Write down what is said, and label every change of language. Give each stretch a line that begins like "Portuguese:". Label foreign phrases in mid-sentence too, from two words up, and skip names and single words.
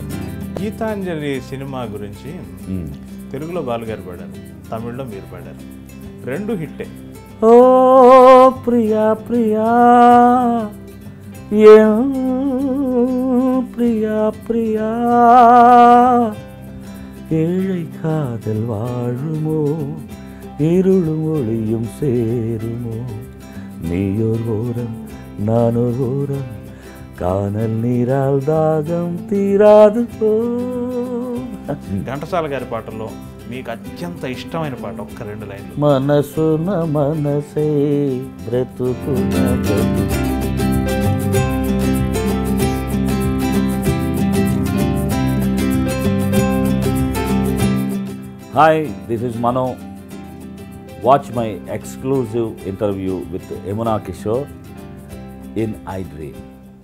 Telugu: గీతాంజలి సినిమా గురించి తెలుగులో బాలుగారు పాడారు, తమిళ్లో మీరు పాడారు, రెండు హిట్టే. ఓ ప్రియా ప్రియా ప్రియా ప్రియా
Tamil: ஏழை காதல் வாழுமோ, இருளும் ஒளியும் சேருமோ, நீயோர் ஓரம் நானோர் ஓரம், கானல் நீரால் தாகம் தீராது.
Telugu: ఘంటసాల గారి పాటల్లో మీకు అత్యంత ఇష్టమైన పాట ఒక్క రెండు లైన్లు. మనసున మనసే బ్రతుకున బ్రతుకు.
English: Hi, this is Mano. Watch my exclusive interview with Yamuna Kishore in I Dream.